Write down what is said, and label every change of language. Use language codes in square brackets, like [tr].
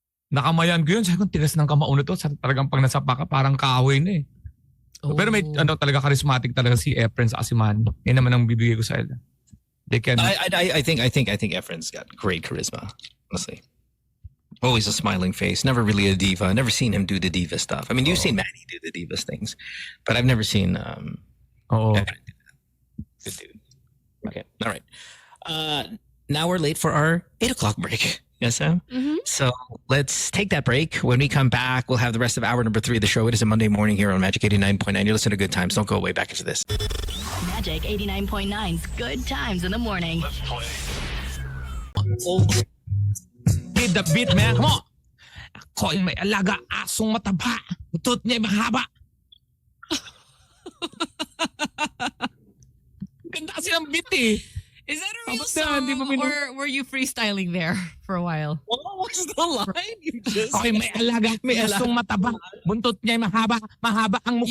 [tl] Nakamayan ko yun. Sabi ko, tigas ng kamao na to. Talagang pag nasapa ka, parang kahoy na eh. Oh. Pero may talaga charismatic talaga si Efren sa si Manny. Yan naman ang bibigay ko sa ila. [en] They can... I think Efren's got great charisma. Honestly. Always a smiling face. Never really a diva. Never seen him do the diva stuff. I mean, you've seen Manny do the divas things, but I've never seen Efren do that. Good dude. Okay. All right. Now we're late for our 8 o'clock break. Yes, Sam? Mm-hmm. So let's take that break. When we come back, we'll have the rest of hour number 3 of the show. It is a Monday morning here on Magic 89.9. You're listening to Good Times. Don't go away. Back into this. Magic 89.9's Good Times in the Morning. Hit the beat, man. Come on. [tl] Ako yung may alaga, asong mataba. Utot niya mahaba. Ganda kasi ng beat eh. [en] Is that a real [tl] Tapos na, hindi mo [en] song or were you freestyling there for a while? What was the line? You just... [tl] Okay, may alaga, may asong mataba. Buntot niya mahaba, mahaba ang mukha.